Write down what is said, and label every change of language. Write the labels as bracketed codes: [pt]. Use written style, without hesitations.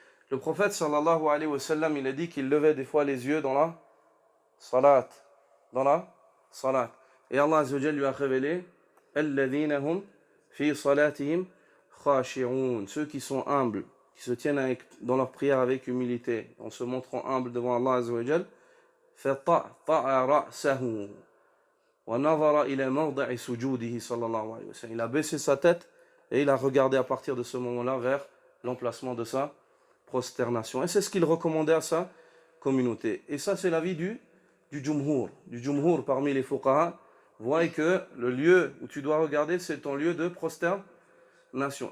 [fr] Le prophète sallallahu alayhi wa sallam, il a dit qu'il levait des fois les yeux dans la salat. Dans la salat. Et Allah Azza wa Jal lui a révélé [ar] الذين هم في صلاتهم خاشعون. [fr] Ceux qui sont humbles, qui se tiennent dans leur prière avec humilité, en se montrant humbles devant Allah Azza wa Jal. [ar] فطأطأ رأسه ونظر إلى موضع سجوده صلى الله عليه وسلم. [fr] Il a baissé sa tête et il a regardé à partir de ce moment-là vers l'emplacement de sa prosternation. Et c'est ce qu'il recommandait à sa communauté. Et ça, c'est l'avis du jumhur. Du jumhur parmi les fuqaha voient que le lieu où tu dois regarder, c'est ton lieu de prosternation.